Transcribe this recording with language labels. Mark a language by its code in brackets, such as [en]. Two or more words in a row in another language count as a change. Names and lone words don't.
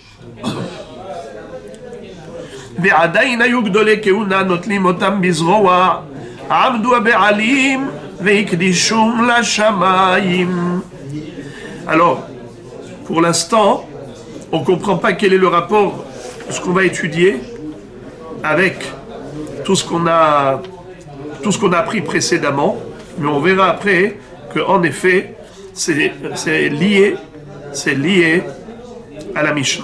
[he] ועדיין היו גדולי כהונה נוטלים אותם בזרוע, עמדו הבעלים והקדישום לשמיים. [fr] Alors, pour l'instant, on ne comprend pas quel est le rapport de ce qu'on va étudier avec tout ce qu'on a appris précédemment, mais on verra après qu'en effet, c'est lié à la Mishnah.